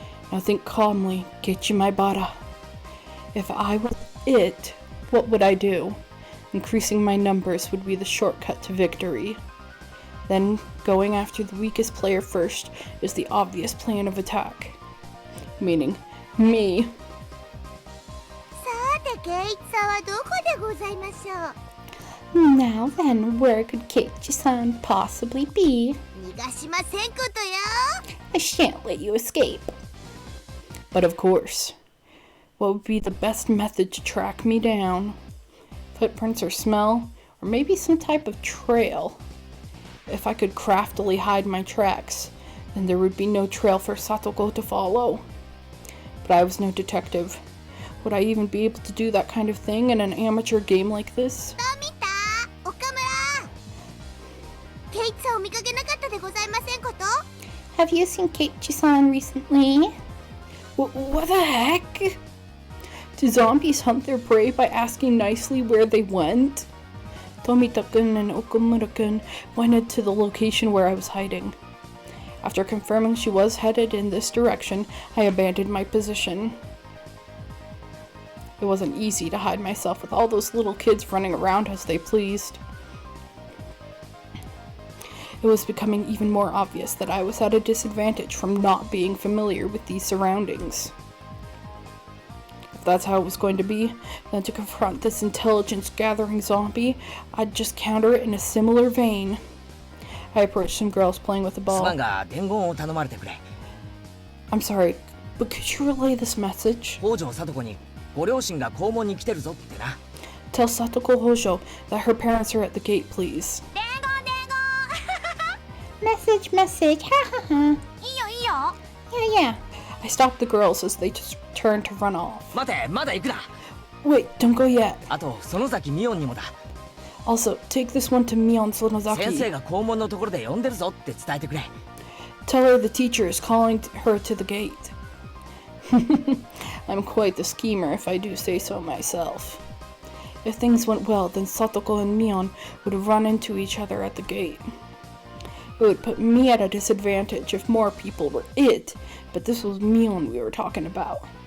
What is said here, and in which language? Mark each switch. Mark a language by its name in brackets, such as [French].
[English] Now think calmly, Gechimaibara. If I was it, what would I do? Increasing my numbers would be the shortcut to victory. Then, going after the weakest player first is the obvious plan of attack. Meaning, me. [Japanese] さて、ケイチさんはどこでございましょう。 [English] Now then, where could Keiichi-san possibly be? [Japanese] 逃がしませんことよ。 [English] I shan't let you escape. But of course, what would be the best method to track me down? Footprints or smell, or maybe some type of trail. If I could craftily hide my tracks, then there would be no trail for Satoko to follow. But I was no detective. Would I even be able to do that kind of thing in an amateur game like this? [Japanese] どう見た？岡村。ケイチさんを見かけなかったでございませんこと？ [English] Have you seen Keiichi-san recently? What the heck? Do zombies hunt their prey by asking nicely where they went? Tomita-kun and Okamura-kun went to the location where I was hiding. After confirming she was headed in this direction, I abandoned my position. It wasn't easy to hide myself with all those little kids running around as they pleased. It was becoming even more obvious that I was at a disadvantage from not being familiar with these surroundings. If that's how it was going to be, then to confront this intelligence-gathering zombie, I'd just counter it in a similar vein. I approached some girls playing with a [Japanese] す [English] ball. [Japanese] まんが伝言を頼まれてくれ。 [English] I'm sorry, but could you relay this message? [Japanese] 北条聡子にご両親が校門に来てるぞってな。 [English] Tell Satoko Hojo that her parents are at the gate, please. [Japanese] 伝言。 [English] Message, ha ha ha. [Japanese] いいよいいよ。 [English] Yeah. I stopped the girls as they just turned to run off. [Japanese] 待て、まだ行くな。 [English] Wait, don't go yet. [Japanese] あと園崎ミオンにもだ。 [English] Also, take this one to Mion [Japanese] 先生 [English] Sonozaki. [Japanese] が校門のところで呼んでるぞって伝えてくれ。 [English] Tell her the teacher is calling her to the gate. I'm quite the schemer if I do say so myself. If things went well, then Satoko and Mion would run into each other at the gate. It would put me at a disadvantage if more people were it, but this was Mion we were talking about.